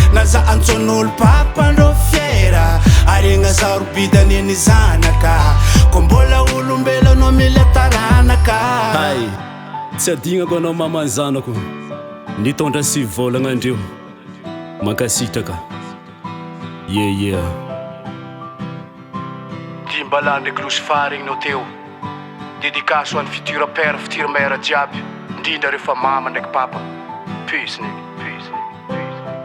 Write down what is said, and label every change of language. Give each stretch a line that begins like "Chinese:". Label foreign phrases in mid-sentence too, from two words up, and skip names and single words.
Malagasy: Na za antson'olo papandro fiera. Ariagna sarobidan'ny zanaka, ko mbola olombelona mila taranaka. Hay. Tsy adinako anao, mama, ny zanako. Nitondra sivy vôlagna andreo. Mankasitraka.
English: Yeah, yeah.
Malagasy: Timbaland ndraiky Lousifar regny nao teo. Dédicace ho an'ny
French: futur père, futur mère
Malagasy: jiaby. Indrindra ireo fa mama ndraiky papa.
English: Peace, nigga. Peace, nigga. Peace.